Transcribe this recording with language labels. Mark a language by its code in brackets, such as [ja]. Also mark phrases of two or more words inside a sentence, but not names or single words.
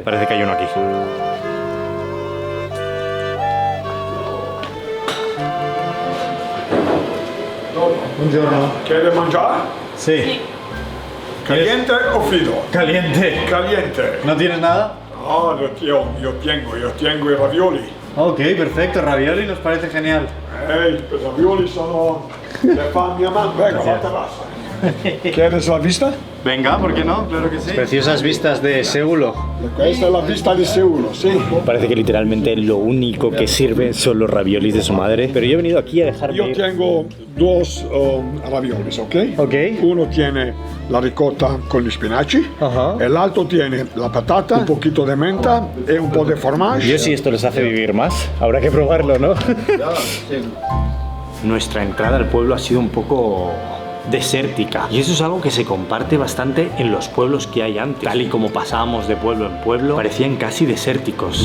[es] Parece que hay uno aquí. Buongiorno. ¿Quiere mangiare? Sí. ¿Caliente o frío? Caliente. Caliente. ¿No tienes nada? Ah, yo tengo [it] i ravioli. [es] Ok, perfecto. Ravioli nos parece genial. [it] I ravioli sono le fa mia mamma. Venga, la terrazza. [es] ¿Quieres la vista? Venga, ¿por qué no? Claro que sí. Preciosas vistas de Seulo. [it] Questa è la vista di Seulo, sì. [es] Parece que literalmente lo único que sirve son los raviolis de su madre. Pero yo he venido aquí a dejarme [it] Io [es] ir. tengo dos raviolis, ok? Ok. [it] Uno tiene la ricotta con gli spinaci e l'altro tiene la patata, [es] un poquito de menta [it] e un po' de fromage. [es] Yo si esto les hace vivir más, habrá que probarlo, ¿no? Nuestra entrada al pueblo ha sido un poco desértica y eso es algo que se comparte bastante en los pueblos que hay antes. Tal y como pasábamos de pueblo en pueblo, parecían casi desérticos.